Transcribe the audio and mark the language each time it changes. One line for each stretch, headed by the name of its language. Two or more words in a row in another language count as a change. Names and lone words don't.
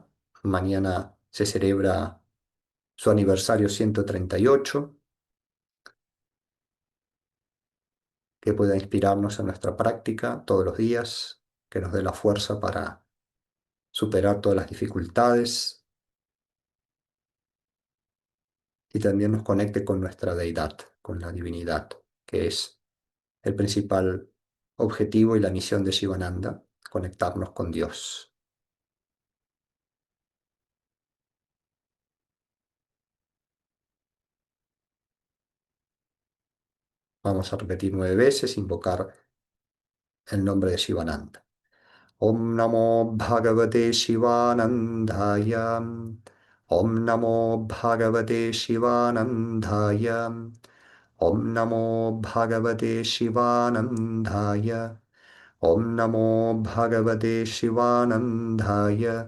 Spanish: Mañana se celebra su aniversario 138, que pueda inspirarnos en nuestra práctica todos los días, que nos dé la fuerza para superar todas las dificultades y también nos conecte con nuestra deidad, con la divinidad, que es el principal objetivo y la misión de Shivananda, conectarnos con Dios. Vamos a repetir 9 veces, invocar el nombre de Shivananda.
Sanskrit: Om Namo Bhagavate Shivanandaya. Om Namo Bhagavate Shivanandaya. Om Namo Bhagavate Shivanandaya. Om Namo Bhagavate Shivanandaya.